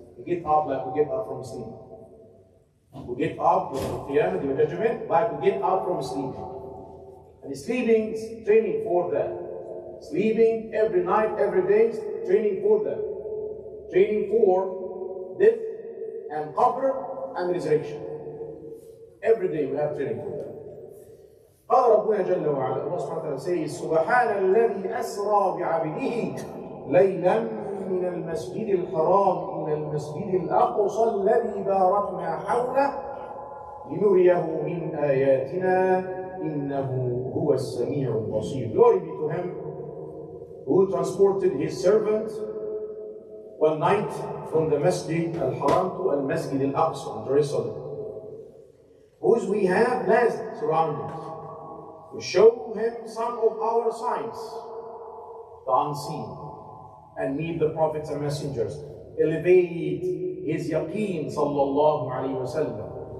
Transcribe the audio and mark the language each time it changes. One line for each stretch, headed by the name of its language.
English: We get up like we get up from sleep. We get up with the Qiyamah, the judgment, like we get up from sleep. And sleeping is training for that. Sleeping every night, every day, training for that. Training for death and qabr and resurrection. Every day we have training for that.
Arabic: قال ربنا جل وعلا,
English: Allah subhanahu wa ta'ala says,
Arabic: سبحان الذي أسرى بعبده ليلا من المسجد الحرام إلى المسجد الأقصى الذي باركنا حوله لنريه من آياتنا إنه هو السميع البصير.
English: Glory be to him who transported his servant one night from the Masjid al-Haram to al-Masjid al-Aqsa in Jerusalem, whose we have blessed surroundings, to show him some of our signs, the unseen, and meet the prophets and messengers, elevate his yaqeen sallallahu alayhi wa sallam,